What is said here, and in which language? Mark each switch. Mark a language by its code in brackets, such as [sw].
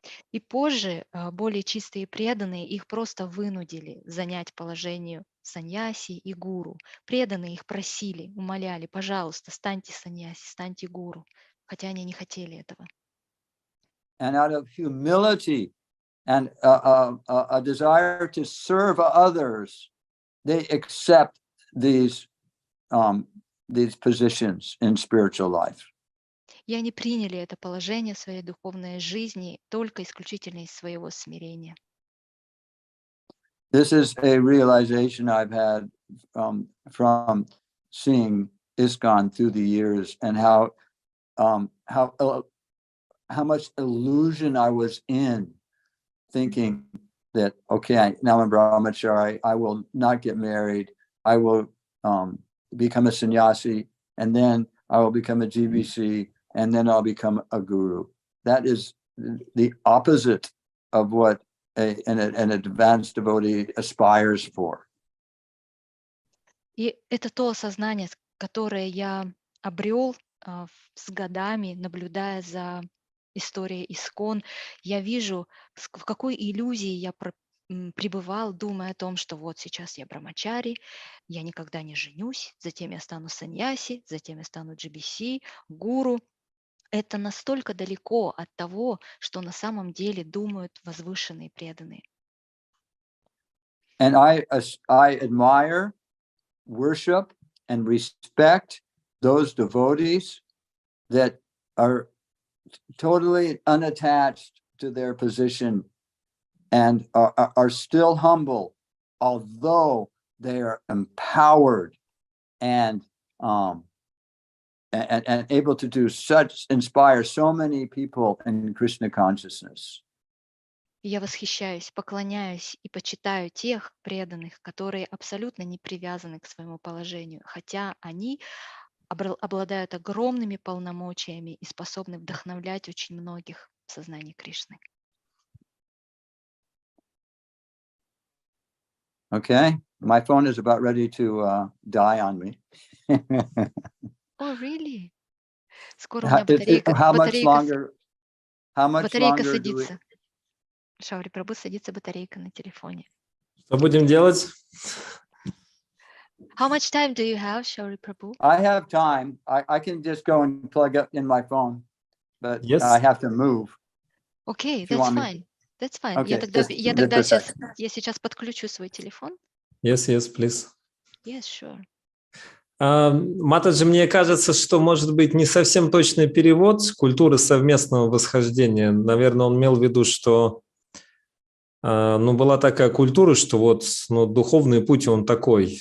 [ru] И позже более чистые преданные их просто вынудили занять положение саньяси и гуру. Преданные их просили, умоляли, пожалуйста, станьте саньяси, станьте гуру, хотя они не хотели этого. [en] And out of humility, and a desire to serve others, they accept these positions in spiritual life. [ru] И они приняли это положение в своей духовной жизни только исключительно из своего смирения. [en] This is a realization I've had from seeing ISKCON through the years, and how much illusion I was in, thinking that, okay, now I'm brahmachari, I will not get married, I will become a sannyasi, and then I will become a GBC, and then I'll become a guru. That is the opposite of what an advanced devotee aspires for. [ru] И это то осознание, которое я обрел с годами, наблюдая за историей ИСККОН. Я вижу, в какой иллюзии я пребывал, думая о том, что вот сейчас я брамачари, я никогда не женюсь, затем я стану саньяси, затем я стану GBC, гуру. Это настолько далеко от того, что на самом деле думают возвышенные преданные. [en] And I admire, worship, and respect those devotees that are totally unattached to their position and are still humble, although they are empowered and able to inspire so many people in Krishna consciousness. [ru] Я восхищаюсь, поклоняюсь и почитаю тех преданных, которые абсолютно не привязаны к своему положению, хотя они обладают огромными полномочиями и способны вдохновлять очень многих в сознании Кришны. [en] Okay, my phone is about ready to die on me. Oh, really? [ru] Скоро у меня батарейка садится. Шаури Прабху, садится батарейка на телефоне. Что будем делать? [en] How much time do you have, Shrila Prabhu? I have time. I can just go and plug up in my phone, but Yes. I have to move. Okay, that's fine. That's fine. Okay, [ru] Я сейчас подключу свой телефон. [en] Yes, please. Yes, sure. [ru] Матаджи, мне кажется, что может быть не совсем точный перевод культуры совместного восхождения. Наверное, он имел в виду, что была такая культура, что вот духовный путь, он такой.